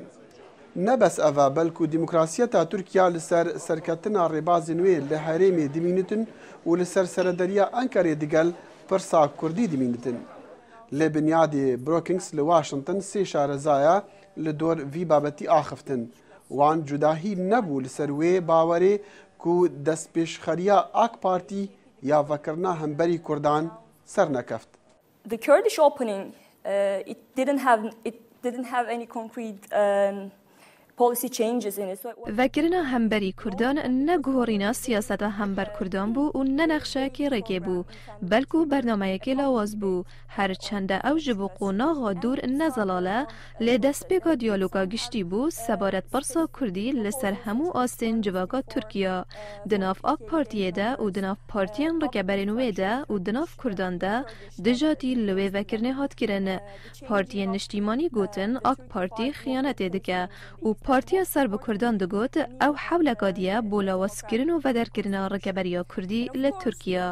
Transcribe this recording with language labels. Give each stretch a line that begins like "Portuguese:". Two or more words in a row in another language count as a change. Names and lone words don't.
Kurdish: نبس اوه بلکو دموکراسیتا ترکیا لسر سرکتنا رباز نوی لحرم دمینتن و لسر سردریا انکاری دیگل پرسا کردی دمینتن. لبنیاد بروکینگز لواشنطن سی شارزایا لدور وی بابتی آخفتن وان جداهی نبو لسر وی باوری کو دست پیش خریا آک پارتی یا وکرنا همبری کردان سر نکفت.
English: The Kurdish opening, it didn't have any concrete policy changes in it.
Kurdish: وکرنا همبری کردان نگوهرینا سیاست همبر کردان بو و ننخشه که رگه بو بلکو برنامه که لواز بو هر چنده او جبو قوناغا دور نزلاله لدست بگا دیالوگا گشتی بو سبارت برسا کردی لسر همو آستین جواگا ترکیا دناف آک پارتیه ده و دناف پارتیان رکبرنوه ده و دناف کردان ده دجاتی لوی وکرنه هات کرنه پارتی نشتیمانی گوتن آک پارتی خیانت دکه و پارتیا سر به کردان دگوت او حول قادیه بولا واسکرین و ودرکرین رکبریا کردی لترکیا.